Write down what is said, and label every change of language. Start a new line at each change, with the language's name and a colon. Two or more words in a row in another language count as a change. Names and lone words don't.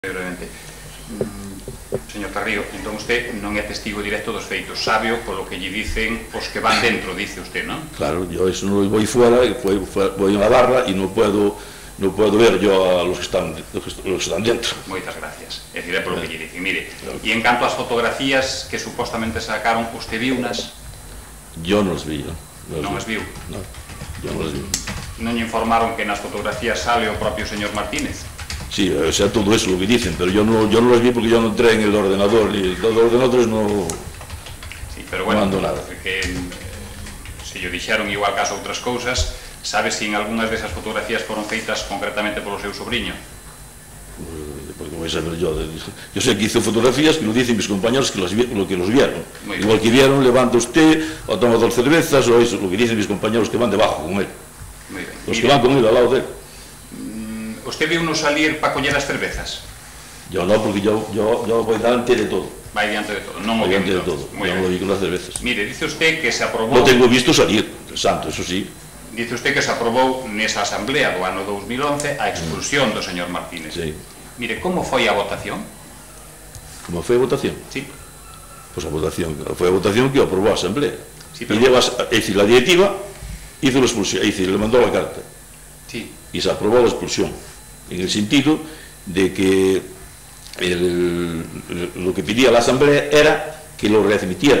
Galician: Brevemente. Señor Tarrío, entón usted non é testigo directo dos feitos, sábeo polo que lle dicen os que van dentro, dice usted, non?
Spanish: Claro, yo eso no voy fuera, voy a la barra y no puedo ver yo a los que están dentro.
Galician: Moitas gracias. É dicir, é polo que lle dicen. Mire, e en canto ás fotografías que supostamente sacaron, usted viu unas?
Spanish: Yo no las vi, ¿no?
Galician: Non as viu?
Spanish: No, yo no las vi.
Galician: Non lle informaron que nas fotografías sale o propio señor Martínez?
Spanish: Sí, o sea, todo eso lo que dicen, pero yo no las vi porque yo no entré en el ordenador y los ordenadores no...
Galician: Sí, pero bueno,
Spanish: no ando nada.
Galician: Que se lle dixeron igual caso outras cousas, sabe se en algunhas desas fotografías foron feitas concretamente polo seu sobrinho?
Spanish: Porque voy a saber yo sé que hizo fotografías que lo dicen mis compañeros que los vieron. Igual que vieron, levanta usted o toma 2 cervezas o eso, lo que dicen mis compañeros que van debajo con él. Muy bien. Los que van con él al lado de él.
Galician: ¿Usted viu uno salir para coller as cervezas?
Spanish: Yo no, porque yo voy delante de todo.
Galician: Vai diante de todo, non o
Spanish: Voy
Galician: viu
Spanish: delante de todo. todo, yo no lo vi con las cervezas.
Galician: Mire, dice usted que se aprobou...
Spanish: No tengo visto salir, el santo, eso sí.
Galician: Dice usted que se aprobou nesa asamblea do ano 2011 a expulsión do señor Martínez. Sí. Mire, como foi a votación?
Spanish: ¿Cómo fue a votación? Sí. Pues fue a votación que aprobó a asamblea. Sí, pero... es decir, la directiva hizo la expulsión, es decir, le mandó la carta. Sí. Y se aprobó la expulsión, en el sentido de que lo que pedía la asamblea era que lo readmitieran.